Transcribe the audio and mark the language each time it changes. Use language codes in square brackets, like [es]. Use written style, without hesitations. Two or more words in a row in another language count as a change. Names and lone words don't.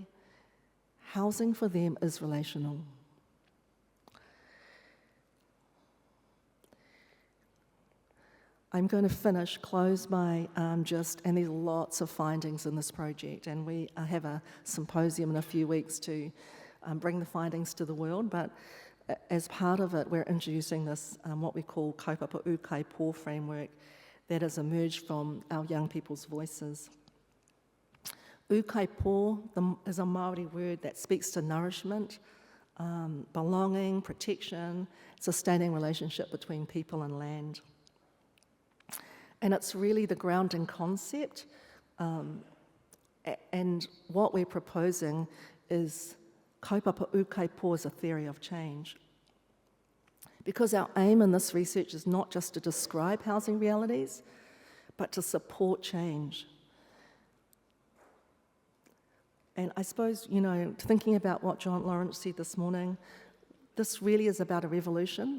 [en] Housing for them is relational. I'm going to close by and there's lots of findings in this project, and we have a symposium in a few weeks to bring the findings to the world, but as part of it, we're introducing this, what we call [mi] kaupapa ukai pō [en] framework that has emerged from our young people's voices. [mi] Ukai pō [en] is a Māori word that speaks to nourishment, belonging, protection, sustaining relationship between people and land. And it's really the grounding concept, and what we're proposing is [mi] kaupapa ukai pō [en] as a theory of change. Because our aim in this research is not just to describe housing realities, but to support change. And I suppose, thinking about what John Lawrence said this morning, this really is about a revolution.